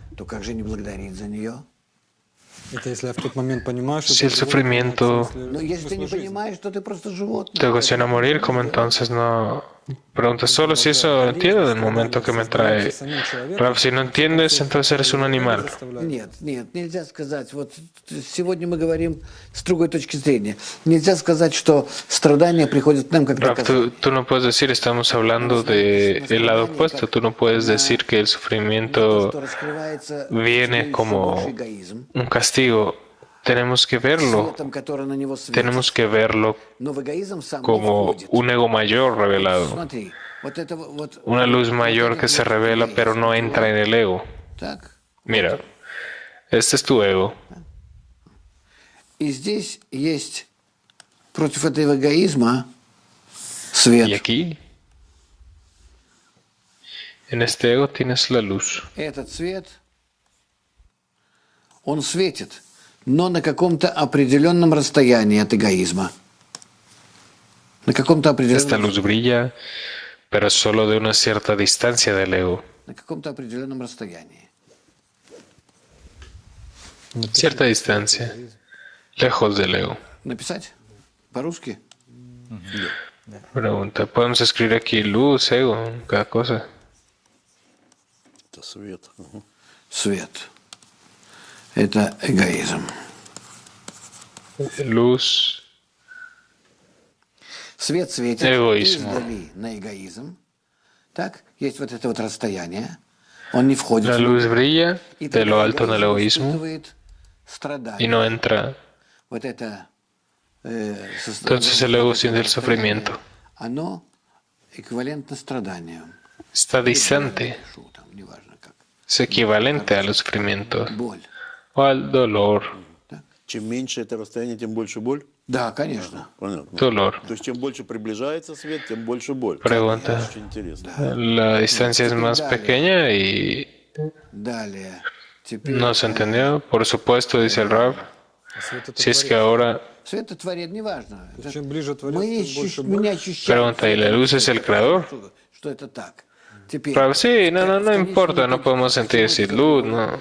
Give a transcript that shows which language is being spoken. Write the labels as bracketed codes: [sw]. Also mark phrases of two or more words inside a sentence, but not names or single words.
[es] Si el sufrimiento te ocasiona morir, como entonces no... Pregunta solo si eso entiendo del momento que me trae. Rav, si no entiendes, entonces eres un animal. [ru] Нельзя сказать. Вот сегодня мы говорим с другой точки зрения. Нельзя сказать, что страдания приходят к нам как доказательство. [es] Tú no puedes decir, estamos hablando del lado opuesto. Tú no puedes decir que el sufrimiento viene como un castigo. Tenemos que verlo como un ego mayor revelado, una luz mayor que se revela pero no entra en el ego. Mira, este es tu ego. Y aquí, en este ego tienes la luz. [ru] Но на каком-то определенном расстоянии от эгоизма. На каком-то определенном... [es] Esta luz brilla, pero solo de una cierta distancia del ego. [ru] На каком-то определенном расстоянии. [es] Cierta distancia, lejos del ego. [ru] Написать? По-русски? [es] Pregunta, ¿podemos escribir aquí luz, ego, cada cosa? [ru] Свет. Свет. Это эгоизм. [es] Luz. [ru] Свет светит издали на эгоизм. Так, есть вот это вот расстояние. Он не входит. [es] La luz brilla de lo alto en el egoísmo y no entra. [ru] Вот это, [es] entonces el ego siente el sufrimiento. [ru] Оно эквивалентно страданию. [es] Está distante. Es equivalente a los sufrimientos. O al dolor. [ru] Чем меньше это расстояние, тем больше боль? Да, конечно. Понятно. [es] Dolor. [ru] То есть чем больше приближается свет, тем больше боль. [es] Pregunta. [ru] Очень интересно. [es] La distancia es más pequeña y... ¿No se entendió? Por supuesto, dice el Rav. Si es que ahora... Pregunta, ¿y la luz es el creador? Rav, sí, no importa, no podemos sentir decir luz, no.